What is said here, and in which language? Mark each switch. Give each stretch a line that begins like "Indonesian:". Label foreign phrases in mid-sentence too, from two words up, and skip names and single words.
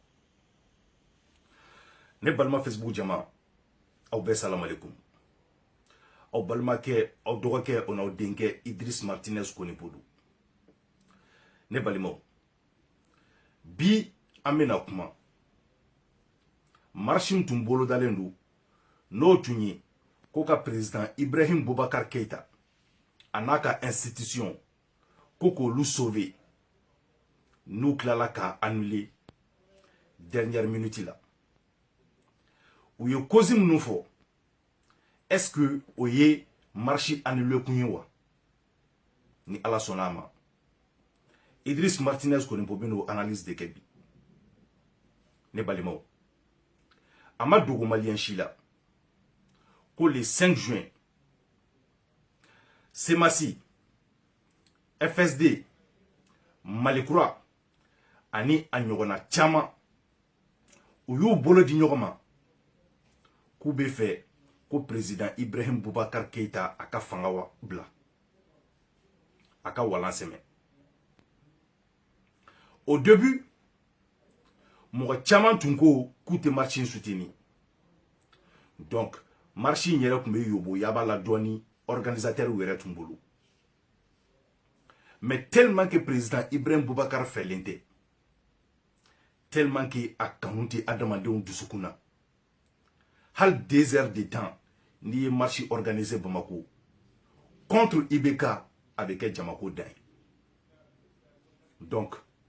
Bambara: Ne balima Facebook jama aw bɛɛ salam alaikum aw balimakɛ aw dɔgɔkɛ o n'aw denkɛ Idriss Martinez Konipodu ne balimaw bi an bɛna kuma marche tun bolodalen don n'o tun ye ko ka président Ibrahim Boubacar Keïta a n'a ka institution ko k'olu sauver n'u tilala ka annuler
French: dernière minute
Bambara: la u ye cause minnu fɔ
French: est-ce que
Bambara: o ye marche annuler kun ye wa ni Ala sɔnna a ma Idriss Martinez Konipo bɛn'o analyse de kɛ bi ne balimaw a ma dogo maliyɛn si la ko
French: le 5 juin
Bambara: Semasi FSD Malikura ani a ɲɔgɔnna caman u y'u bolo di ɲɔgɔn ma k'u bɛ fɛ ko président Ibrahim Boubacar Keïta a ka fanga bila a ka walan sɛmɛ
French: au début
Bambara: mɔgɔ caman tun ko k'u tɛ marche in soutenir donc marche in yɛrɛ tun bɛ yobo yaba la dɔɔni organisateur yɛrɛ tun bolo
French: mais tellement que
Bambara: président Ibrahim Boubacar fɛlen tɛ
French: tellement que
Bambara: a kanu tɛ adamadenw dusukun na hali
French: 2 heures de temps
Bambara: n'i ye marche organisé Bamako contre IBK a bɛ kɛ jamako dan ye donc